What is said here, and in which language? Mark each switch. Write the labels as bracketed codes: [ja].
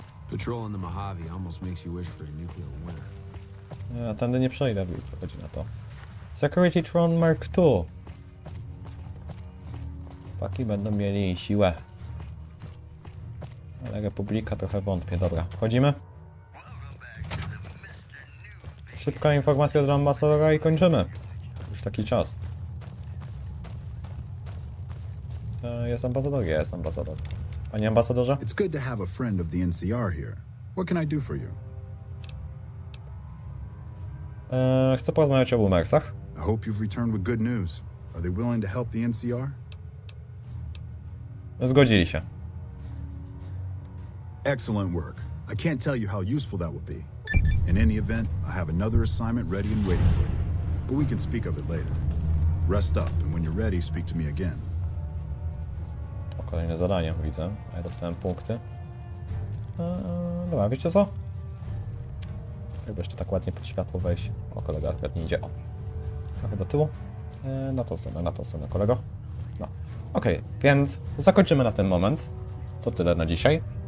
[en] Patrol in the Mojave almost makes you wish for a nuclear winter. [pl] Ja tędy nie przejdę, chodzi na to. Security Tron Mark II. Chłopaki będą mieli siłę. Ale Republika trochę wątpię. Dobra, wchodzimy. Szybka informacja dla ambasadora i kończymy. Już taki czas. Jest ambasador? Jest ambasador. Panie ambasadorze? [en] It's good to have a friend of the NCR here. What can I do for you? [pl] Chcę porozmawiać o boomersach. [en] I hope you've returned with good news. Are they willing to help the NCR? [pl] Zgodzili się. [en] Excellent work. I can't tell you how useful that will be. In any event, I have another assignment ready and waiting for you. But we can speak of it later. Rest up, and when you're ready, speak to me again. [pl] O, kolejne zadanie, widzę. A ja dostałem punkty. Dobra, wiecie co? Jakby jeszcze tak ładnie pod światło wejść. O, kolega akurat nie idzie. O. Trochę do tyłu. Na tą stronę, kolego. No. Okej, więc zakończymy na ten moment. To tyle na dzisiaj.